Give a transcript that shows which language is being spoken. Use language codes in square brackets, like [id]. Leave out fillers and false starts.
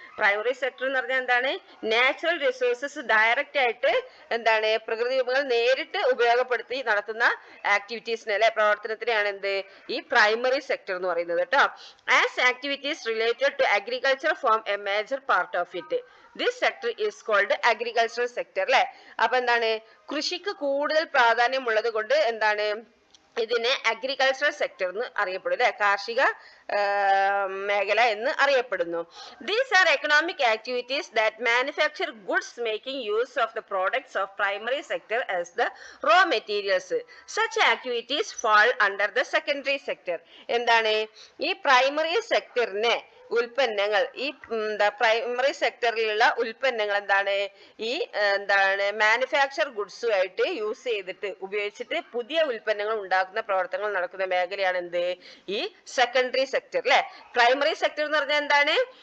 [ml] Primary sector എന്ന് പറഞ്ഞാൽ എന്താണ്? നാച്ചുറൽ റിസോഴ്സസ് ഡയറക്റ്റ് ആയിട്ട് എന്താണ്? പ്രകൃതി വിഭവങ്ങൾ നേരിട്ട് ഉപയോഗപ്പെടുത്തി നടത്തുന്ന ആക്ടിവിറ്റീസിനെ അല്ലെ? പ്രവർത്തനത്തിനെയാണ് എന്ത്? ഈ പ്രൈമറി സെക്ടർ എന്ന് പറയുന്നത് കേട്ടോ. [en] As activities related to agriculture form a major part of it. This sector is called agricultural sector [ml] അല്ലെ? അപ്പൊ എന്താണ്? കൃഷിക്ക് കൂടുതൽ പ്രാധാന്യമുള്ളത് കൊണ്ട് എന്താണ്? ഇതിനെ അഗ്രികൾച്ചറൽ സെക്ടർ എന്ന് അറിയപ്പെടും അല്ലെ? കാർഷിക മേഖല എന്ന് അറിയപ്പെടുന്നു. [en] These are economic activities that manufacture goods making use of the products of primary sector as the raw materials. Such activities fall under the secondary sector. [ml] എന്താണ്? ഈ പ്രൈമറി സെക്ടറിനെ ഉൽപ്പന്നങ്ങൾ, ഈ പ്രൈമറി സെക്ടറിലുള്ള ഉൽപ്പന്നങ്ങൾ എന്താണ്? ഈ എന്താണ്? മാനുഫാക്ചർ ഗുഡ്സുമായിട്ട് യൂസ് ചെയ്തിട്ട് ഉപയോഗിച്ചിട്ട് പുതിയ ഉൽപ്പന്നങ്ങൾ ഉണ്ടാക്കുന്ന പ്രവർത്തനങ്ങൾ നടക്കുന്ന മേഖലയാണ് എന്ത്? ഈ സെക്കൻഡറി സെക്ടർ അല്ലെ? പ്രൈമറി സെക്ടർ എന്ന് പറഞ്ഞാൽ എന്താണ്?